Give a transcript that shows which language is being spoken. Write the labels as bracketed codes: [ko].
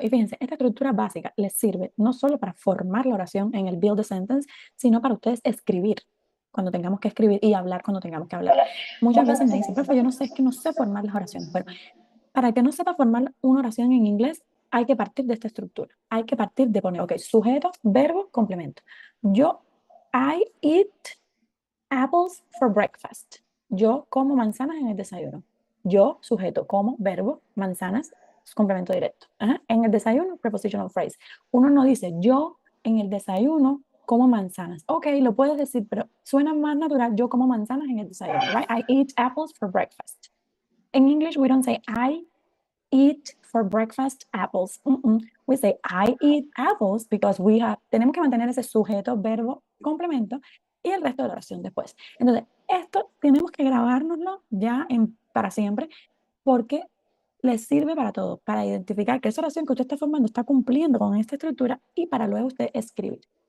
[es] Y fíjense, esta estructura básica les sirve no solo para formar la oración en el build a sentence, sino para ustedes escribir cuando tengamos que escribir y hablar cuando tengamos que hablar. Muchas veces me dicen, profe, yo no sé, es que no sé formar las oraciones. Bueno, para que no sepa formar una oración en inglés, hay que partir de esta estructura. Hay que partir de poner, ok, sujeto, verbo, complemento. [en] I eat apples for breakfast. [es] Yo como manzanas en el desayuno. Yo, sujeto, como, verbo, manzanas, complemento directo. Ajá. En el desayuno, prepositional phrase. Uno no dice, yo en el desayuno como manzanas. Ok, lo puedes decir, pero suena más natural, yo como manzanas en el desayuno, [en] right? I eat apples for breakfast. In English, we don't say I eat for breakfast apples. We say I eat apples because [es] tenemos que mantener ese sujeto, verbo, complemento y el resto de la oración después. Entonces, esto tenemos que grabárnoslo ya para siempre porque les sirve para todo, para identificar que esa oración que usted está formando está cumpliendo con esta estructura y para luego usted escribir.